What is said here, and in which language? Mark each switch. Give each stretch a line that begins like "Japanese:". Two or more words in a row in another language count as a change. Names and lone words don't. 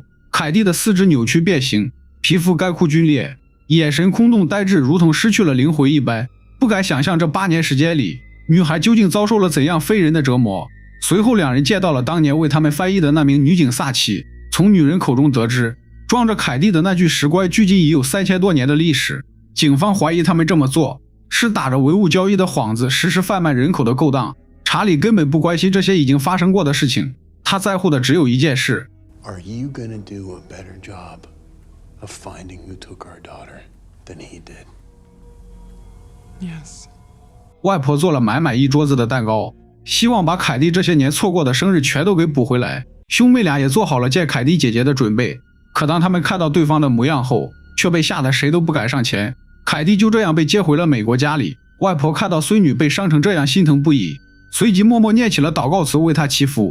Chinese: 凱蒂的四肢扭曲變形，皮膚乾枯皸裂，眼神空洞呆滯，如同失去了靈魂一般。不敢想象這8年時間裡，女孩究竟遭受了怎樣非人的折磨。隨後2人見到了當年為他們翻譯的那名女警薩奇，從女人口中得知，裝着凱蒂的那具石棺距今已有3000多年的歷史。警方懷疑他們這麼做是打着唯物交易的幌子實施販賣人口的勾當。查理根本不關心這些已經發生過的事情，他在乎的只有一件事。
English: Are you gonna do a better job of finding who took our daughter than he did? Yes.
Chinese: 外婆做了满一桌子的蛋糕，希望把凱蒂這些年錯過的生日全都給補回來。兄妹倆也做好了見凱蒂姐姐的準備，可當他們看到對方的模樣後，卻被嚇得誰都不敢上前。凱蒂就這樣被接回了美國家裡，外婆看到孫女被傷成這樣心疼不已，隨即默默念起了禱告詞為她祈福。